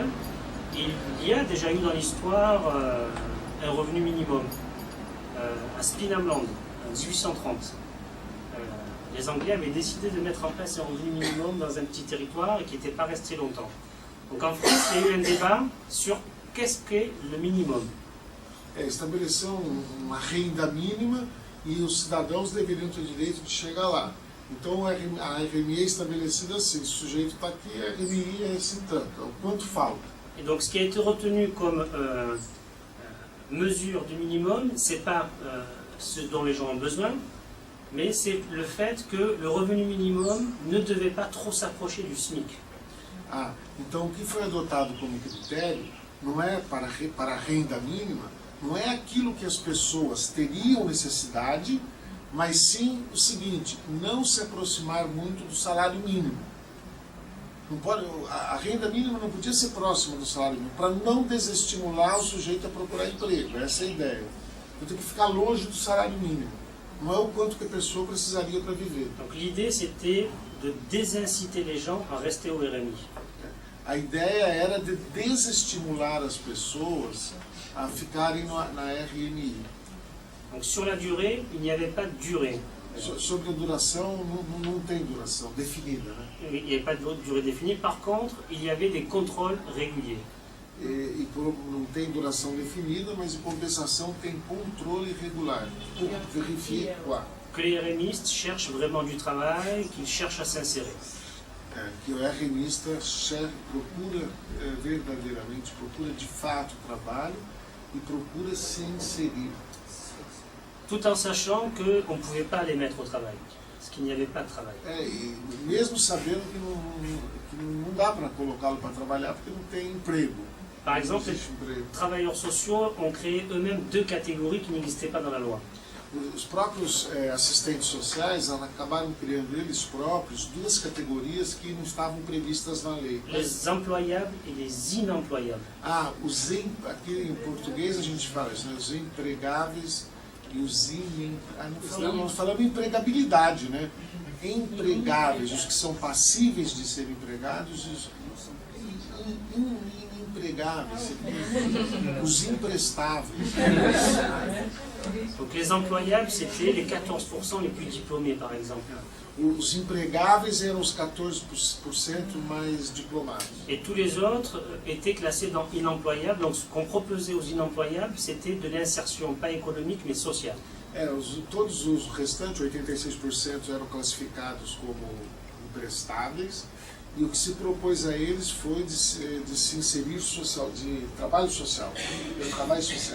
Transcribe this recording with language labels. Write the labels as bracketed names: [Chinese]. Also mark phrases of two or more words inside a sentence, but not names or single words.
[French] Il y a déjà eu dans l'histoire un revenu minimum à Spinamland en 1830. Les Anglais avaient décidé de mettre en place un revenu minimum dans un petit territoire et qui n'était pas resté longtemps. Donc en France, il y a eu un débat sur qu'est-ce qu'est le minimum. [Portuguese] Estabeleceu uma renda mínima e os cidadãos deveriam ter direito de chegar lá. Então a RMI é estabelecida assim, o sujeito está aqui, a RMI é esse tanto, é o quanto falta. [French] Et donc ce qui a été retenu comme mesure du minimum, c'est pas ce dont les gens ont besoin, mais c'est le fait que le revenu minimum ne devait pas trop s'approcher du SMIC. [Portuguese] Ah, então o que foi adotado como critério não é para a renda mínima, não é aquilo que as pessoas teriam necessidade, mas sim o seguinte, não se aproximar muito do salário mínimo. Não pode, a renda mínima não podia ser próxima do salário mínimo, para não desestimular o sujeito a procurar emprego, essa é a ideia. Eu tenho que ficar longe do salário mínimo, não é o quanto que a pessoa precisaria para viver. [French] Donc l'idée c'était de désinciter les gens à rester au RMI. [Portuguese] A ideia era de desestimular as pessoas a ficarem na RMI. [French] Donc sur la durée, il n'y avait pas de durée. [Portuguese] Sobre a duração, não tem duração definida, né? [French] Il n'y avait pas de durée définie. Par contre, il y avait des contrôles réguliers. [Portuguese] Não tem duração definida, mas em compensação tem controle regular. [French] Pour vérifier quoi? Que les RMistes cherchent vraiment du travail, qu'ils cherchent à s'insérer. [Portuguese] Que o RMista procura verdadeiramente, procura de fato trabalho e procura se inserir. [French] Tout en sachant qu'on ne pouvait pas les mettre au travail, parce qu'il n'y avait pas de travail. [Portuguese] E mesmo sabendo que não dá para colocá-lo para trabalhar porque não tem emprego. [French] Par exemple, les travailleurs sociaux ont créé eux-mêmes 2 catégories qui n'existaient pas dans la loi. [Portuguese] Os próprios assistentes sociais acabaram criando eles próprios 2 categorias que não estavam previstas na lei. [French] Les employables et les inemployables. [Portuguese] Aqui em português a gente fala isso, né? Os empregáveis e os não falamos empregabilidade, né? Empregáveis, os que são passíveis de ser empregados, e os inempregáveis, os imprestáveis. [French] Donc les employables, c'était les 14% les plus diplômés, par exemple. [Portuguese] Os empregáveis eram os 14% mais diplomados. [French] Et tous les autres étaient classés dans inemployables. Donc ce qu'on proposait aux inemployables, c'était de l'insertion, pas économique, mais sociale. [Portuguese] Todos os restantes, 86%, eram classificados como imprestáveis. E o que se propôs a eles foi de se inserir de trabalho social, de trabalho social.